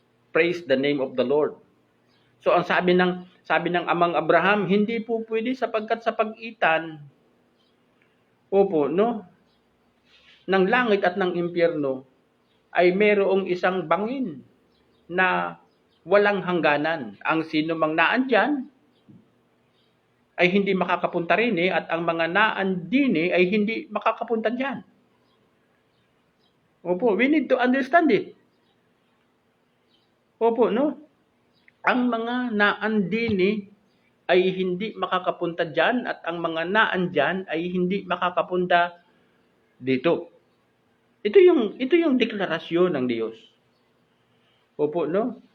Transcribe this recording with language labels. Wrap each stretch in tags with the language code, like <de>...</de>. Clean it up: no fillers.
<en>Praise the name of the Lord.</en> <tl>So ang sabi ng Amang Abraham, hindi po pwede sapagkat sa pagitan, opo, no, ng langit at ng impyerno ay mayroong isang bangin na walang hangganan. Ang sino mang naandyan ay hindi makakapunta rin at ang mga naandini ay hindi makakapunta dyan.</tl> <en>Opo, we need to understand it.</en> <tl>Opo, no? Ang mga naandini ay hindi makakapunta dyan at ang mga naandyan ay hindi makakapunta dito. Ito yung deklarasyon ng Diyos. Opo, no?</tl>